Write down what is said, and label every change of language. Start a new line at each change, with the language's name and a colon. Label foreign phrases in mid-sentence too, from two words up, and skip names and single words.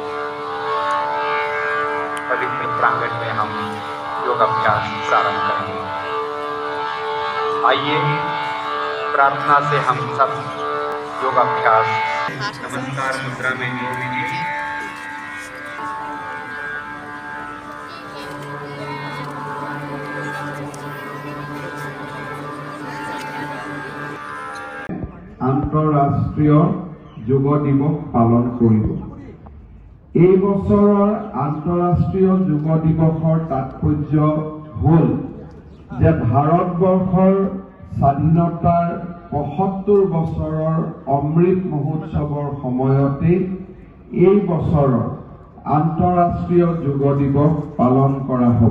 Hindi: पवित्र प्रांगण में हम योग अभ्यास प्रारंभ करेंगे। आइए प्रार्थना से हम सब योग अभ्यास नमस्कार मुद्रा में जोड़ लीजिए।
Assamese: আন্তঃৰাষ্ট্ৰীয় যোগ দিৱস পালন কৰিব। এই বছৰৰ আন্তঃৰাষ্ট্ৰীয় যোগ দিৱসৰ তাৎপৰ্য হ'ল যে ভাৰতবৰ্ষৰ স্বাধীনতাৰ ৭৫ বছৰৰ অমৃত মহোৎসৱৰ সময়তে এই বছৰৰ আন্তঃৰাষ্ট্ৰীয় যোগ দিৱস পালন কৰা হ'ব।